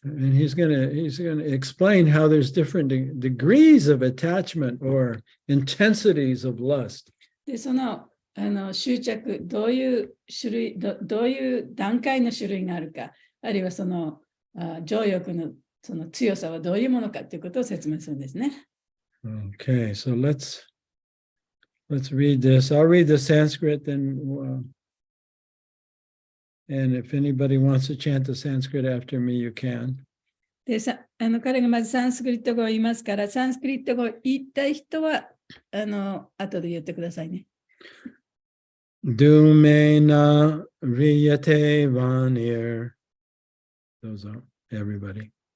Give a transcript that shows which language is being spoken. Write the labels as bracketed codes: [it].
[en] And he's going to explain how there's different degrees of attachment or intensities of lust. [ja] でその執着、どういう種類、どういう段階の種類があるか、あるいはその情欲のその強さはどういうものかということを説明するんですね。 [en] Okay, so let's read this. I'll read the Sanskrit, and if anybody wants to chant the Sanskrit after me, you can. [ja] で彼がまずサンスクリット語を言いますから、サンスクリット語を言いたい人は後で言ってくださいね。 [sa] Dumena riyate vanir. [en] Those are everybody.